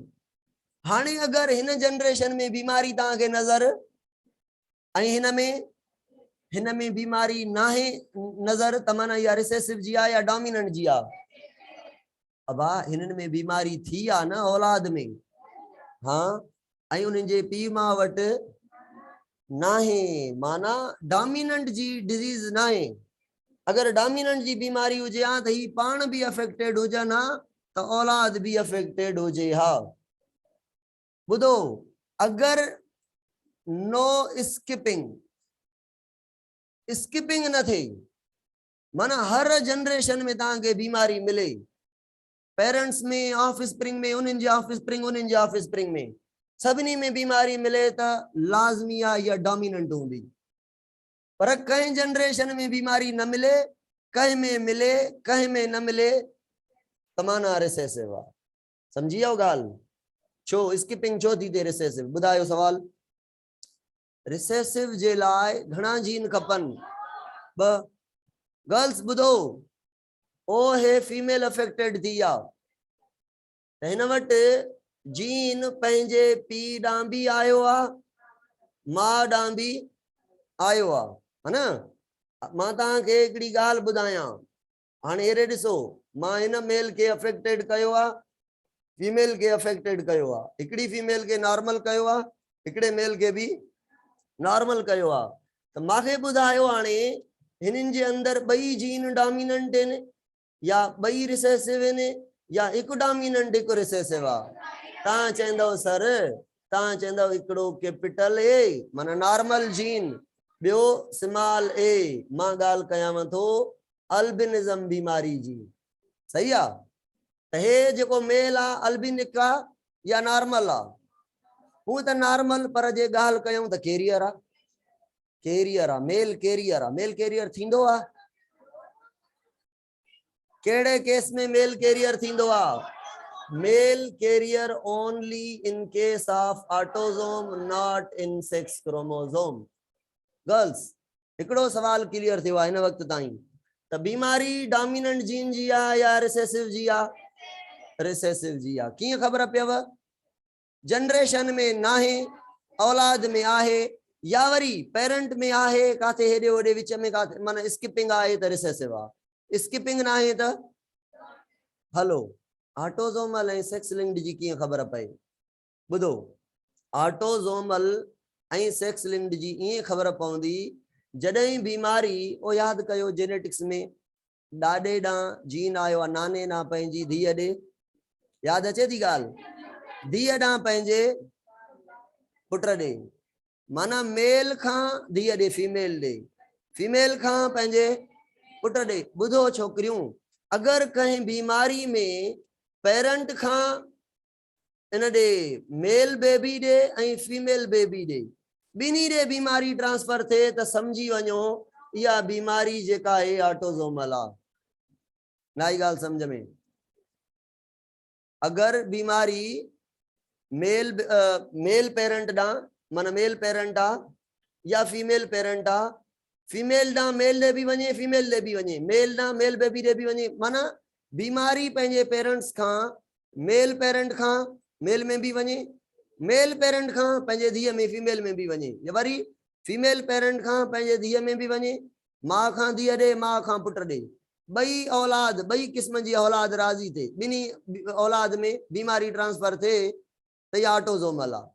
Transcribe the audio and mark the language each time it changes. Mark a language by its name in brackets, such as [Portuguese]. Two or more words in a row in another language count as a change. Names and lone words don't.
[Sindhi] हाणे अगरि हिन जनरेशन में बीमारी तव्हांखे नज़र ऐं हिन में बीमारी नाहे नज़र, त माना इहा रिसेसिव जी आहे या डोमिनेंट जी आहे? अबा हिननि में बीमारी थी आहे न औलाद में, हाँ, ऐं उन्हनि जे पीउ मां वटि नाहे, माना डोमिनेंट जी डिजीज़ नाहे। अगर डोमिनेंट जी बीमारी हुजे हा त ही पाण भी अफेक्टेड हुजन हा त औलाद भी अफेक्टेड हुजे हा। बुधो, अगर [English] no skipping [Sindhi] न थे, माना हर जनरेशन में तव्हांखे बीमारी मिले, पेरेंट्स में, [English] off spring [Sindhi] में, उन्हनि जे [English] off spring [Sindhi] में सभिनी में बीमारी मिले त लाज़मी आहे या डोमिनेंट हूंदी। पर कई जनरेशन में बीमारी न मिले, कहीं में मिले, कहीं में न मिले, तमाना रिसेसिव आहे। समझी आओ गाल? छो स्किपिंग छो थी थे रिसेसिव? बुधायो सवाल। रिसेसिव जे लाइ घणा जीन खपन? ब। गर्ल्स बुधो, ओ हे [English] female affected [Sindhi] थी आ, हिन वट जीन पंहिंजे पी ॾांहुं भी आयो आ, मां ॾांहुं भी आयो आ, है ना। मां तव्हांखे हिकिड़ी ॻाल्हि ॿुधायां, हाणे हेरे ॾिसो, मां हिन मेल के अफेक्टेड कयो आ, फीमेल के अफेक्टेड कयो आ, हिकिड़ी फीमेल के नॉर्मल कयो आ, हिकिड़े मेल के भी नॉर्मल कयो आ। त मांखे ॿुधायो हाणे हिननि जे अंदर ॿई जीन डोमिनेंट आहिनि या ॿई रिसेसिव आहिनि या हिकु डोमिनेंट हिकु रिसेसिव आ? तव्हां चवंदव सर, तव्हां चवंदव हिकिड़ो [English] capital A [Sindhi] माना नॉर्मल जीन, ॿियो [English] small a. [Sindhi] मां ॻाल्हि कयांव थो अल्बिनिज़म बीमारी जी, सही आ? त हे जेको मेल आ अल्बिनिक आ या नॉर्मल आ? हूं त नॉर्मल, पर जे ॻाल्हि कयूं त कैरियर आ, कैरियर आ, [English] male carrier [Sindhi] आ। [English] male carrier [Sindhi] थींदो आ? केड़े केस में [English] male carrier [Sindhi] थींदो आ? [English] Male carrier only in case of autosome, not in sex chromosome. [Sindhi] गर्ल्स हिकिड़ो सवाल क्लियर थियो आहे हिन वक्त ताईं, त बीमारी डोमिनेंट जीन जी आ या रिसेसिव जी आ? रिसेसिव जी आ। कीअं ख़बर पियव? जनरेशन में नाहे, औलाद में आहे, या वरी पेरेंट में आहे, काथे हेॾे होॾे विच में काथे, माना स्किपिंग आहे त रिसेसिव आ, स्किपिंग नाहे त हलो। ऑटोसोमल ऐं [English] sex linked [Sindhi] जी कीअं ख़बर पए? ॿुधो, ऑटोसोमल ऐं [English] sex linked [Sindhi] जी ईअं ख़बर पवंदी जॾहिं बीमारी, ओ यादि कयो जेनेटिक्स में ॾाॾे ॾांहुं जीन आयो आहे, नाने ॾांहुं पंहिंजी धीअ ॾे, यादि अचे थी ॻाल्हि? धीअ ॾांहुं पंहिंजे पुट ॾे, माना मेल खां धीअ ॾे, फीमेल ॾे, फीमेल खां पंहिंजे पुट ॾे। ॿुधो छोकिरियूं, अगर कहीं बीमारी में पेरेंट खां इन ॾे [English] male baby [Sindhi] ॾे ऐं [English] female baby [Sindhi] ॾे ॿिन्ही ॾे बीमारी ट्रांसफर थिए त समझी वञो इहा बीमारी जेका आहे ऑटोज़ोमल आहे। नई ॻाल्हि समझ में। अगर बीमारी [English] male parent [Sindhi] ॾांहुं माना [English] male parent [Sindhi] आ या [English] female parent [Sindhi] आ, फीमेल ॾांहुं मेल ॾे बि वञे फीमेल ॾे बि वञे, मेल ॾांहुं [English] male baby [Sindhi] ॾे बि वञे, माना बीमारी पंहिंजे पेरेंट्स खां [English] male parent [Sindhi] खां मेल में भी वञे, [English] male parent [Sindhi] खां पंहिंजे धीअ में फीमेल में भी वञे, वरी [English] female parent [Sindhi] खां पंहिंजे धीअ में भी वञे, मां खां धीअ ॾे मां खां पुट ॾे, ॿई औलाद ॿई क़िस्म जी औलाद राज़ी थे, ॿिन्ही औलाद में बीमारी ट्रांसफर थे त इहा ऑटोज़ोमल आहे।